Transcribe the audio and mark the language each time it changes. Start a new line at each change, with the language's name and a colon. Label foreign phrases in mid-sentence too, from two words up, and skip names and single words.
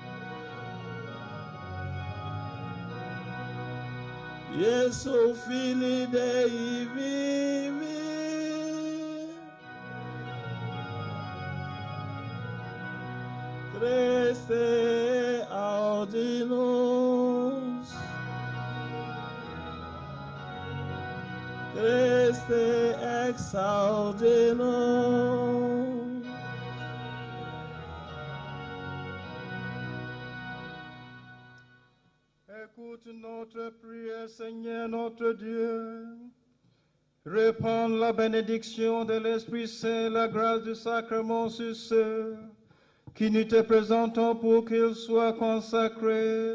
Latin: Iesu Filii Dei vivi, Christe audimus, Christe exaudi nos.
French: Écoute notre prière, Seigneur notre Dieu. Répands la bénédiction de l'Esprit Saint, la grâce du sacrement sur ceux qui nous te présentons pour qu'ils soient consacrés.